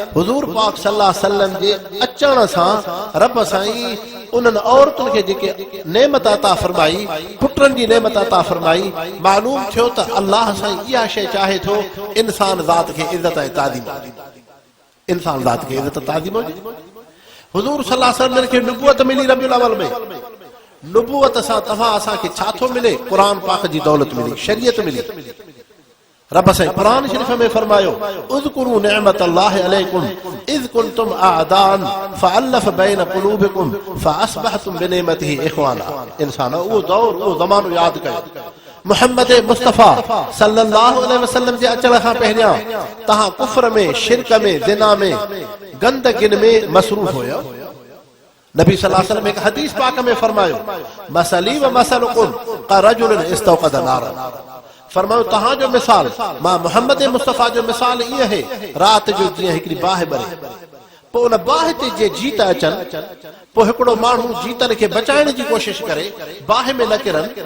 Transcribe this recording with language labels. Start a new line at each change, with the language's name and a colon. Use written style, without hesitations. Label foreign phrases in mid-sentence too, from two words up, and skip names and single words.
Sindhi: हुज़ूर पाक
Arabic: صلى الله عليه وسلم
Sindhi: जे अचण सां रब साईं उन्हनि औरतुनि खे जेके नेमत अता फरमाई, पुटनि जी नेमत अता फरमाई, मालूम थियो त अल्लाह साईं इहा शइ चाहे थो, इंसान ज़ात खे इज़त ऐं ताज़ीम, इंसान ज़ात खे इज़त ताज़ीम हुजे। हुज़ूर
Arabic: صلى الله عليه وسلم
Sindhi: खे नुबुवत मिली रबियुल अव्वल में। नुबुवत सां तव्हां असांखे छा थो मिले? क़ुरान पाक जी दौलत मिली, शरीयत मिली। रब साईं क़ुरान शरीफ में फरमायो,
Arabic: اذكروا نعمة الله عليكم إذ كنتم أعداء فألف بين قلوبكم فأصبحتم بنعمته إخوانا.
Sindhi: इंसान उहो दौर, उहो ज़मानो यादि कयो। मुहम्मद मुस्तफ़ा
Arabic: صلى الله عليه وسلم
Sindhi: जे अचण खां पहिरियां तव्हां कुफ्र में, शिरक में, ज़िना में, गंदगिन में मसरूफ़ हुयो। नबी
Arabic: صلى الله عليه وسلم
Sindhi: एक हदीस पाक में फरमायो,
Arabic: مثلي ومثلكم كرجل استوقد نارا.
Sindhi: फरमायो तहां जो मिसाल, मां मोहम्मद मुस्तफ़ा जो मिसाल इहो है, रात जो जीअं हिकड़ी बाहि बरे, पोइ उन बाहि ते जे जीत अचनि, पोइ हिकिड़ो माण्हू जीतनि खे बचाइण जी कोशिश करे, बाहि में न किरनि।